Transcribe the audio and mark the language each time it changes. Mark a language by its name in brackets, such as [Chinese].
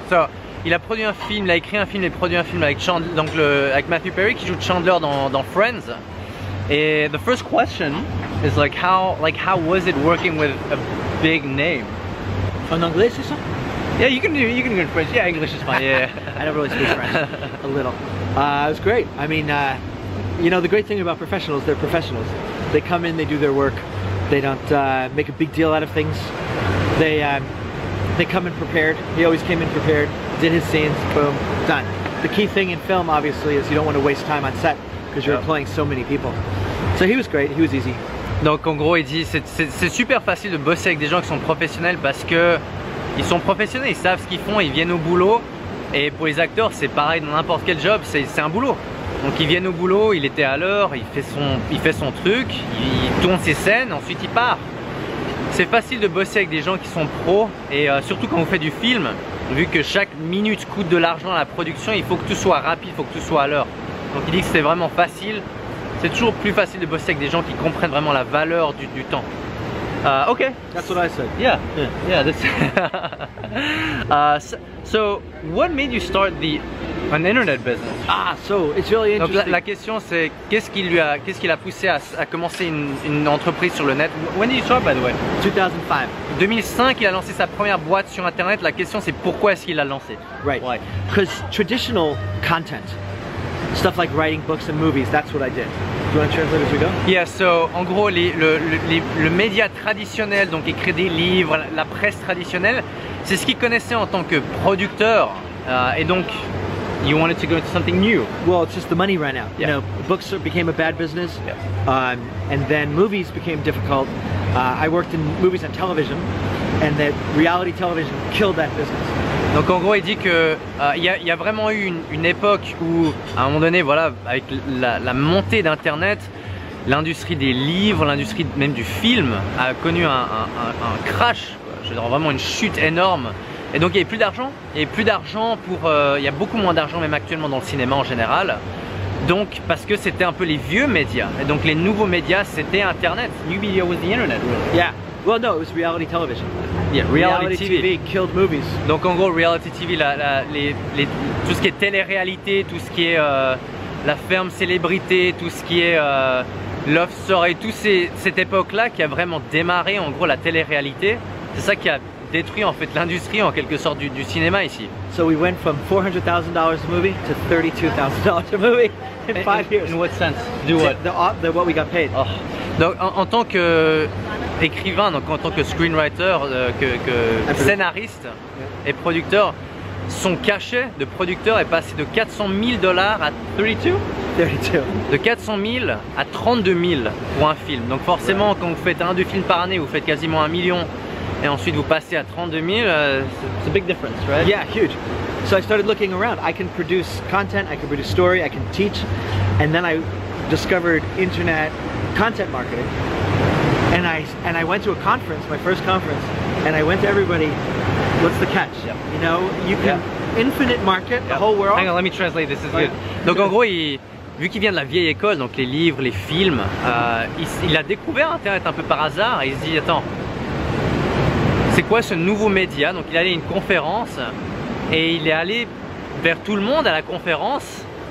[French] So, il a produit un film, il a écrit un film et produit un film avec Chandler, donc avec Matthew Perry qui joue Chandler dans Friends. [English] Et the first question is like how was it working with a big name? [French] En anglais, c'est ça? [English] Yeah, you can do in French. Yeah, English is fine. Yeah. I don't really speak French. A little. It was great. I mean, you know, the great thing about professionals, they're professionals. They come in, they do their work. They don't make a big deal out of things. They come in prepared. He always came in prepared. Did his scenes. Boom. Done. The key thing in film, obviously, is you don't want to waste time on set because you're employing so many people. So he was great. He was easy. [French] Donc en gros, il dit c'est super facile de bosser avec des gens qui sont professionnels parce que ils sont professionnels, ils savent ce qu'ils font, ils viennent au boulot. Et pour les acteurs, c'est pareil dans n'importe quel job, c'est un boulot. Donc ils viennent au boulot, il était à l'heure, il fait son truc, il tourne ses scènes, ensuite il part. C'est facile de bosser avec des gens qui sont pros et surtout quand vous faites du film, vu que chaque minute coûte de l'argent à la production, il faut que tout soit rapide, il faut que tout soit à l'heure. Donc il dit que c'est vraiment facile. C'est toujours plus facile de bosser avec des gens qui comprennent vraiment la valeur du temps. [English] Okay. That's what I said. Yeah. So, what made you start an internet business? So it's really interesting. [French] Donc la question c'est qu'est-ce qui l'a poussé à commencer une entreprise sur le net? [English] When did you start, by the way? 2005. [French] 2005, il a lancé sa première boîte sur internet. La question c'est pourquoi est-ce qu'il l'a lancé? [English] Right. Why? Because traditional content, stuff like writing books and movies, that's what I did. Do you want to translate as we go? [French] Yeah, so en gros le média traditionnel, donc écrire des livres, la presse traditionnelle, c'est ce qu'il connaissait en tant que producteur et donc [English] you wanted to go into something new. Well, it's just the money ran out. Yeah. You know, books became a bad business, Yeah. And then movies became difficult. I worked in movies and television, and that reality television killed that business. [French] Donc en gros il dit que il y a vraiment eu une époque où à un moment donné, voilà, avec la montée d'internet, l'industrie des livres, l'industrie même du film a connu un crash, je veux dire, vraiment une chute énorme. Et donc il n'y avait plus d'argent, il y a beaucoup moins d'argent même actuellement dans le cinéma en général. Donc parce que c'était un peu les vieux médias, et donc les nouveaux médias c'était internet. [English] New media was the internet, really. Yeah. Well, no, it was reality television. Yeah, reality TV. Killed movies. [French] Donc en gros, reality TV, tout ce qui est télé-réalité, tout ce qui est la ferme célébrité, tout ce qui est Love Story, toute cette époque-là qui a vraiment démarré en gros la télé-réalité, C'est ça qui a détruit en fait l'industrie en quelque sorte du cinéma ici. [English] So we went from $400,000 a movie to $32,000 a movie in 5 years. In what sense? Do what? What we got paid. Oh. [French] Donc en tant que écrivain, donc en tant que screenwriter, que scénariste et producteur, son cachet de producteur est passé de $400,000 à 32? 32. De 400 000 à 32 000 pour un film. Donc forcément, quand vous faites 1-2 films par année, vous faites quasiment 1 million et ensuite vous passez à 32 000, c'est [English] a big difference, right? Yeah, huge. So I started looking around. I can produce content, I can produce story, I can teach, and then I discovered internet content marketing. And I went to a conference, my first conference, and I went to everybody. What's the catch? Yep. You know, you can infinite market the whole world. Hang on, let me translate. This is good. [French] Donc en gros, vu qu'il vient de la vieille école, donc les livres, les films, il a découvert Internet un peu par hasard et il se dit attends, c'est quoi ce nouveau média? Donc il est allé à une conférence et il est allé vers tout le monde à la conférence.